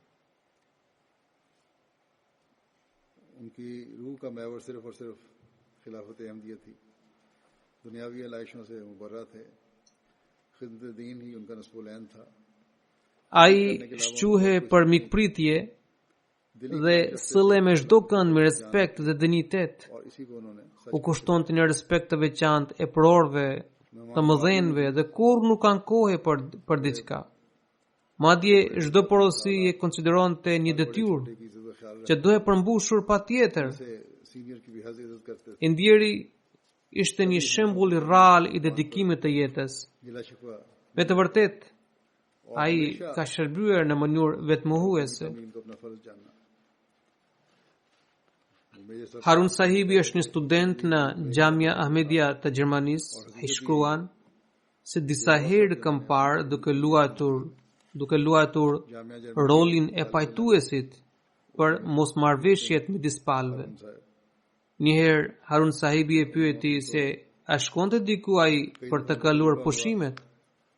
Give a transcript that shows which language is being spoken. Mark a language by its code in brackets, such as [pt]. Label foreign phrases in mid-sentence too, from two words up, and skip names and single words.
[ur] ان کی روح کا محور صرف اور صرف خلافت احمدیہ تھی. دنیاوی آلائشوں سے مبرا تھے۔ خدمت دین ہی ان کا نصب العین تھا. [sq] Ai shquhe për mikpritje dhe sëlle me çdo kënd me respekt dhe dinjitet. [ur] اور اسی کو انہوں نے [sq] U kushtonte një respekt të veçantë e prorëve, të mëdhenjve dhe kur nuk kanë kohë për diçka. Madje çdo porosi e konsideronte një detyrë [ur] کی عزت کا خیال [sq] që duhet përmbushur patjetër. [ur] سے سینئر کی بھی حج عزت کرتے تھے. [sq] I ndjeri ishte një shembull i rrallë i dedikimit të jetës. [ur] گلہ شکوہ [sq] Me të vërtetë, ai ka shërbyer në mënyrë vetmohuese. [ur] ان کو اپنا فرض جاننا۔ میرے سب [sq] Harun Sahibi është një student në Gjamia Ahmedia të Gjermanisë. Ai shkruan se disa herë kam parë duke luajtur rolin e pajtuesit për mosmarrveshjet midis palëve. [ur] साहब [sq] Njëherë Harun Sahibi e pyeti se a shkonte diku ai për të kaluar pushimet.